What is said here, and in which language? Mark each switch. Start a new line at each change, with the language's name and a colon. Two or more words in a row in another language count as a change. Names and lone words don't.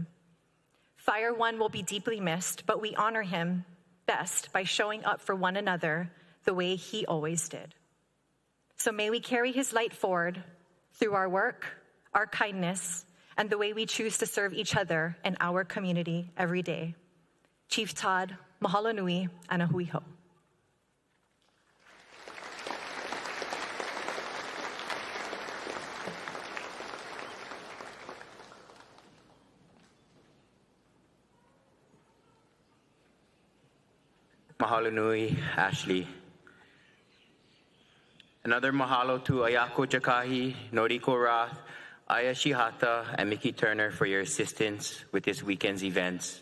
English: Fire One will be deeply missed, but we honor him best by showing up for one another the way he always did. So may we carry his light forward through our work, our kindness, and the way we choose to serve each other and our community every day.
Hawaiian: Chief Todd, mahalo nui, ana hui ho. Mahalo nui, Ashley.
English: Another mahalo to Ayako Jakahi, Noriko Roth, Aya Shihata, and Mickey Turner for your assistance with this weekend's events.